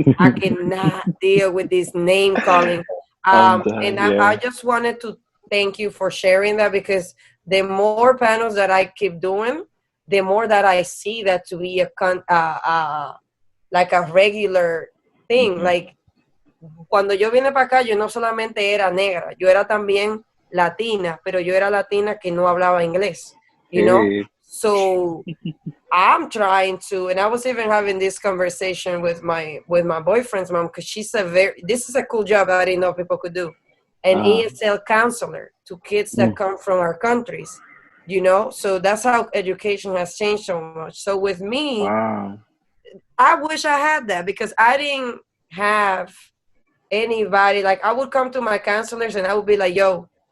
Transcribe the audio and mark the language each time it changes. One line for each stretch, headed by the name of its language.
English: I cannot deal with this name calling. I just wanted to thank you for sharing that, because the more panels that I keep doing, the more that I see that to be like a regular thing.
Spanish: Like, cuando yo vine para acá, yo no solamente era negra, yo era también latina, pero yo era latina que no hablaba inglés,
English: you know? So I'm trying to, and I was even having this conversation with my boyfriend's mom, because this is a cool job I didn't know people could do. An ESL counselor to kids that come from our countries, you know? So that's how education has changed so much. So with me, I wish I had that, because I didn't have anybody. Like, I would come to my counselors and I would be like, yo,